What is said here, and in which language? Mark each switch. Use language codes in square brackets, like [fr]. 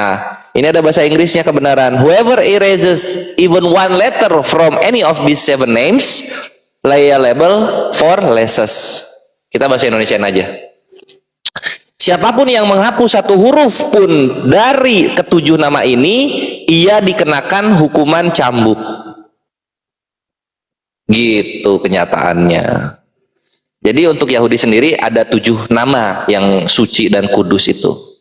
[id] Nah, ini ada bahasa Inggrisnya kebenaran. [en] Whoever erases even one letter from any of these 7 names, liable for losses. [id] Kita bahasa Indonesiain aja. Siapapun yang menghapus satu huruf pun dari ke-7 nama ini, ia dikenakan hukuman cambuk. Gitu kenyataannya. Jadi untuk Yahudi sendiri ada 7 nama yang suci dan kudus itu.